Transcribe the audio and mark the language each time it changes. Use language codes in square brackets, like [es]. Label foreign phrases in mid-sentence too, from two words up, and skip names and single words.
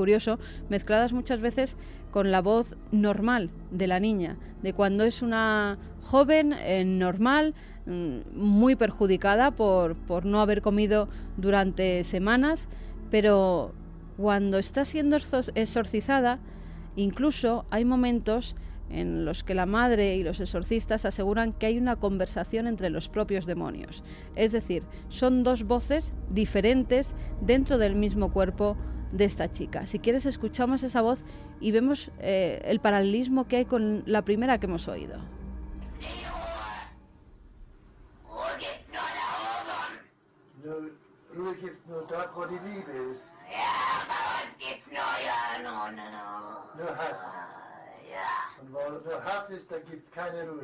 [es] curioso, mezcladas muchas veces con la voz normal de la niña, de cuando es una joven normal, muy perjudicada por no haber comido durante semanas, pero cuando está siendo exorcizada, incluso hay momentos en los que la madre y los exorcistas aseguran que hay una conversación entre los propios demonios. Es decir, son 2 voces diferentes dentro del mismo cuerpo de esta chica. Si quieres, escuchamos esa voz y vemos el paralelismo que hay con la primera que hemos oído. [de] Und wo nur Hass ist, da gibt's keine Ruhe.